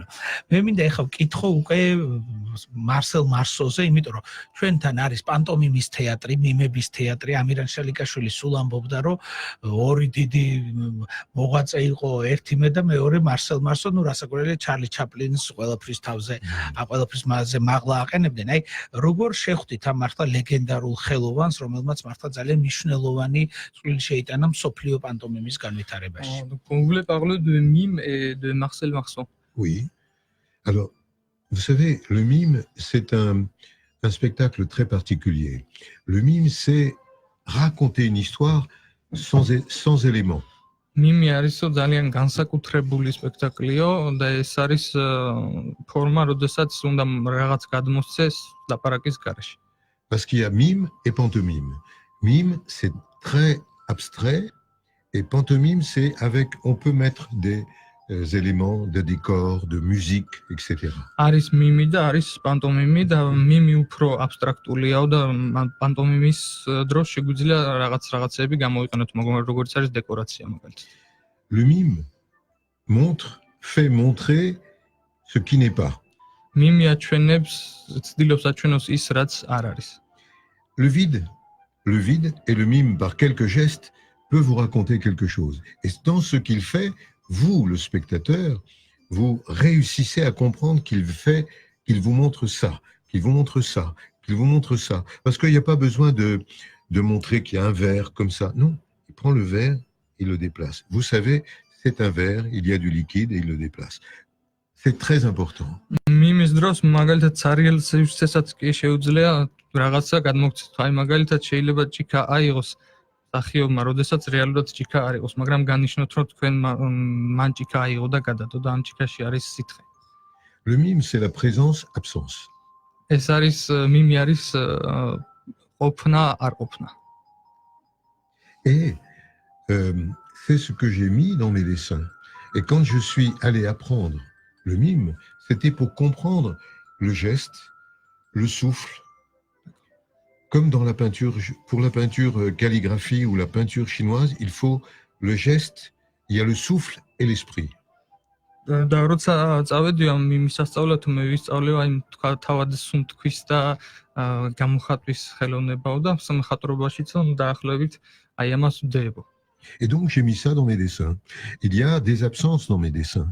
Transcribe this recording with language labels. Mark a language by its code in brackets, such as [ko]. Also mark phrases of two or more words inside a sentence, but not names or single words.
[ka] მე მინდა ეხლა ვკითხო უკვე მარსელ მარსოზე, იმიტომ რომ ჩვენთან არის პანტომიმის თეატრი, მიმების თეატრი, ამირან შალიკაშვილი სულ ამბობდა, რომ ორი დიდი მოღვაწე იყო, ერთი მე და მეორე მარსელ მარსო, ნუ რასაკვირველია ჩარლი ჩაპლინს ყველაფრის თავზე, ყველაფრის მასზე მაღლა აყენებდნენ. აი, როგორ შეხვდით ამ მართლა ლეგენდარულ ხელოვანს, რომელმაც მართლა ძალიან მნიშვნელოვანი წვლილი შეიტანა მსოფლიო პანტომიმის განვითარებაში. [fr] Vous voulez parler de mime et de Marcel Marceau? Oui. Alors, vous savez, le mime, c'est un spectacle très particulier. Le mime, c'est raconter une histoire sans éléments. [ka] Mime არის ძალიან განსაკუთრებული სპექტაკლია და ეს არის ფორმა, როდესაც უნდა რაღაც გადმოსცეს ლაპარაკის გარეშე. [fr] Parce qu'il y a mime et pantomime. Mime, c'est très abstrait et pantomime, c'est avec, on peut mettre des éléments de décor, de musique, etc. [ka] არის მიმი და არის პანტომიმი და მიმი უფრო აბსტრაქტულია და პანტომიმის დროს შეგვიძლია რაღაცები გამოიყენოთ, როგორც არის დეკორაცია მაგალითად. [fr] Le mime fait montrer ce qui n'est pas. [ka] მიმი აჩვენებს, ცდილობს აჩვენოს ის, რაც არ არის. [fr] Le vide et le mime par quelques gestes peut vous raconter quelque chose. Et dans ce qu'il fait, vous, le spectateur, vous réussissez à comprendre qu'il vous montre ça, qu'il vous montre ça, qu'il vous montre ça. Parce qu'il n'y a pas besoin de montrer qu'il y a un verre comme ça. Non, il prend le verre, il le déplace. Vous savez, c'est un verre, il y a du liquide et il le déplace. C'est très important. [ka] მიმის დროს მაგალითად სარიალსაც კი შეუძლია რაღაცა გადმოგცეთ. აი მაგალითად შეიძლება ჭიქა აიღოს სახიობმა, როდესაც რეალურად ჭიქა არ იყოს, მაგრამ განიშნოთ, რომ თქვენ მან ჭიქა აიღო და გადადო და ამ ჭიქაში არის სითხე. [fr] Le mime, c'est la présence-absence. [ka] ეს არის მიმი არის ყოფნა არ ყოფნა. [fr] Et c'est ce que j'ai mis dans mes dessins. Et quand je suis allé apprendre le mime, c'était pour comprendre le geste, le souffle. Comme dans la peinture, pour la peinture calligraphie ou la peinture chinoise, il faut le geste, il y a le souffle et l'esprit. [ka] და როცა წავედი ამ მიმისასწავლად მე ვისწავლე აი თავად სუნთქვის და გამოხატვის ხელოვნებაო და სამხატვრობაშიც დაახლოებით აი ამას ვდებო. [fr] Et donc j'ai mis ça dans mes dessins. Il y a des absences dans mes dessins.